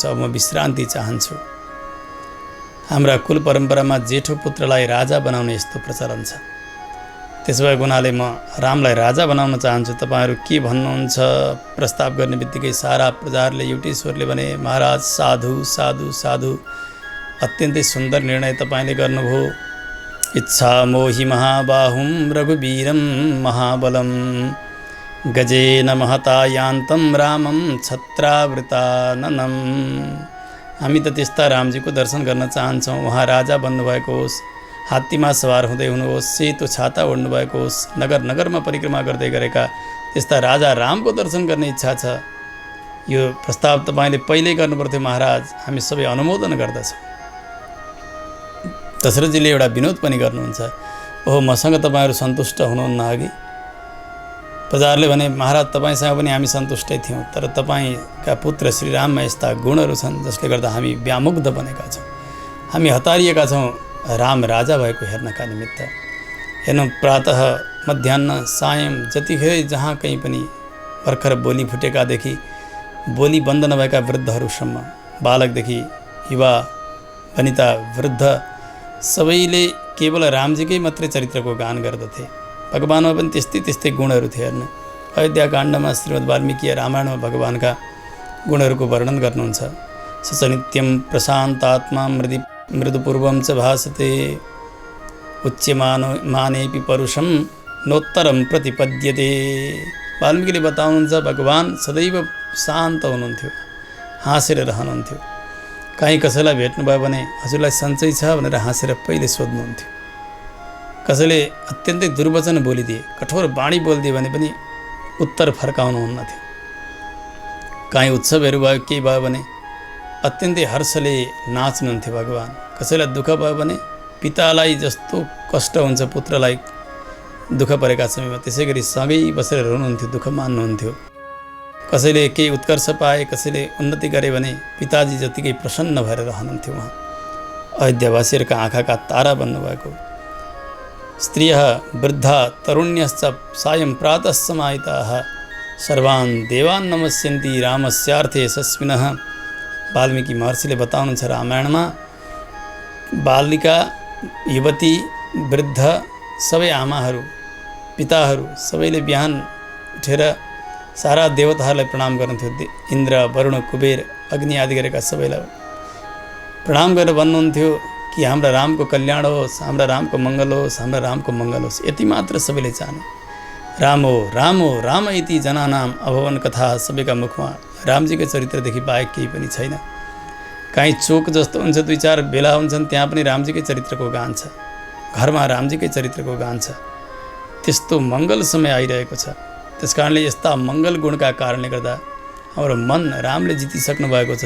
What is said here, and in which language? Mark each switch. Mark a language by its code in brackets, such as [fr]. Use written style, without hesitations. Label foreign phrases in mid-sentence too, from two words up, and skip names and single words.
[ne] अब म विश्रान्ति चाहन्छु। हाम्रा कुल परम्परामा जेठो पुत्रलाई राजा बनाउने यस्तो प्रचलन छ। त्यसो भएको हुनाले म रामलाई राजा बनाउन चाहन्छु। तपाईँहरू के भन्नुहुन्छ? प्रस्ताव गर्ने बित्तिकै सारा प्रजाहरूले एउटै स्वरले भने, महाराज, साधु साधु साधु, अत्यन्तै सुन्दर निर्णय तपाईँले गर्नुभयो। [sa] इच्छा मोहि महाबाहुं रघुवीरं महाबलं गजेन महता यान्तं रामं छत्रावृताननं। [ne] हामी त त्यस्ता रामजीको दर्शन गर्न चाहन्छौँ। उहाँ राजा बन्नुभएको होस्, हात्तीमा सवार हुँदै हुनुहोस्, सेतो छाता ओढ्नु भएको होस्, नगर नगरमा परिक्रमा गर्दै गरेका त्यस्ता राजा रामको दर्शन गर्ने इच्छा छ। यो प्रस्ताव तपाईँले पहिल्यै गर्नुपर्थ्यो महाराज, हामी सबै अनुमोदन गर्दछौँ। दशरथजीले एउटा विनोद पनि गर्नुहुन्छ, ओहो, मसँग तपाईँहरू सन्तुष्ट हुनुहुन्न अघि? प्रजाहरूले भने, महाराज, तपाईँसँग पनि हामी सन्तुष्टै थियौँ, तर तपाईँका पुत्र श्रीराममा यस्ता गुणहरू छन् जसले गर्दा हामी व्यामुग्ध बनेका छौँ। हामी हतारिएका छौँ राम राजा भएको हेर्नका निमित्त। हेर्नु, प्रातः मध्याह सायं जतिखेर जहाँ कहीँ पनि भर्खर बोली फुटेकादेखि बोली बन्द नभएका वृद्धहरूसम्म, बालकदेखि युवा वनिता वृद्ध सबैले केवल रामजीकै मात्रै चरित्रको गान गर्दथे। भगवानमा पनि त्यस्तै त्यस्तै गुणहरू थिए। हेर्नु, अयोध्याकाण्डमा श्रीमद् वाल्मीकि रामायणमा भगवानका गुणहरूको वर्णन गर्नुहुन्छ। [sa] स नित्यं प्रशान्तात्मा मृदुपूर्वं च भासते उच्यमानेपि परुषं नोत्तरं प्रतिपद्यते। [ne] वाल्मीकिले बताउनुहुन्छ भगवान सदैव शान्त हुनुहुन्थ्यो, हाँसेर रहनुहुन्थ्यो। कहीँ कसैलाई भेट्नुभयो भने हजुरलाई सन्चै छ भनेर हाँसेर पहिले सोध्नुहुन्थ्यो। कसैले अत्यन्तै दुर्वचन बोलिदिए, कठोर बाणी बोलिदिए भने पनि उत्तर फर्काउनुहुन्न थियो। कहीँ उत्सवहरू भयो, केही भयो भने अत्यन्तै हर्षले नाच्नुहुन्थ्यो भगवान। कसैलाई दुःख भयो भने पितालाई जस्तो कष्ट हुन्छ पुत्रलाई दुःख परेका समयमा, त्यसै गरी सँगै बसेर रुनुहुन्थ्यो, दुःख मान्नुहुन्थ्यो। कसैले केही उत्कर्ष पाए, कसैले उन्नति गरे भने पिताजी जतिकै प्रसन्न भएर रहनुहुन्थ्यो उहाँ। अयोध्यावासीहरूका आँखाका तारा बन्नुभएको। [sa] स्त्रियः वृद्धा तरुण्यश्च सायं प्रातः समाहिताः सर्वान् देवान् नमस्यन्ति रामस्यार्थे यशस्विनः। [ne] वाल्मीकि महर्षिले बताउनुहुन्छ रामायणमा बालिका, युवती, वृद्ध सबै आमाहरू, पिताहरू सबैले बिहान उठेर सारा देवताहरूलाई प्रणाम गर्नुहुन्थ्यो। इन्द्र, वरुण, कुबेर, अग्नि आदि गरेका सबैलाई प्रणाम गरेर भन्नुहुन्थ्यो कि हाम्रा रामको कल्याण होस्, हाम्रा रामको मङ्गल होस्, हाम्रा रामको मङ्गल होस्। यति मात्र सबैले चाहने। [sa] राम हो राम इति जनानाम अभवन कथा। [ne] सबैका मुखमा रामजीको चरित्रदेखि बाहेक केही पनि छैन। कहीँ चोक जस्तो हुन्छ, दुई चार बेला हुन्छन्, त्यहाँ पनि रामजीकै चरित्रको गान छ। घरमा रामजीकै चरित्रको गान छ। त्यस्तो मङ्गल समय आइरहेको छ। त्यस कारणले यस्ता मङ्गल गुणका कारणले गर्दा हाम्रो मन रामले जितिसक्नु भएको छ।